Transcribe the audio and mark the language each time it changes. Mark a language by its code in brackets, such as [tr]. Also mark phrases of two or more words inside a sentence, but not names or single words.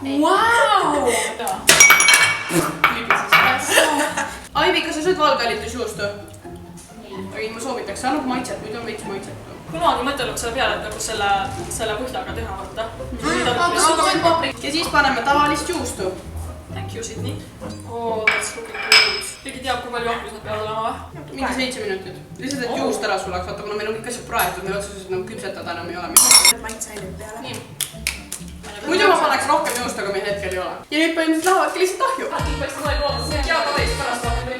[et] Vau! Aivi, kas sa sööd valgalitusjuustu? Ei, ma soovitaks, see annab maitset, muidu on veits maitset. Kunagi mõtelnud selle peale, et nagu selle põhjaga teha võtta. Ja siis paneme tavalist juustu. [en] Thank you, Sydney. Oh, that's looking good. [et] Keegi teab, kui palju ahjus nad peavad olema või? Mingi 7 minutit. Lihtsalt, et juust ära sulaks, vaata, kuna meil on kõik asjad praetud, meil otseselt nagu küpsetada enam ei ole. Maitseained peale. Muidu ma paneks rohkem juust, aga meil hetkel ei ole. Ja nüüd põhimõtteliselt lähevadki lihtsalt ahju.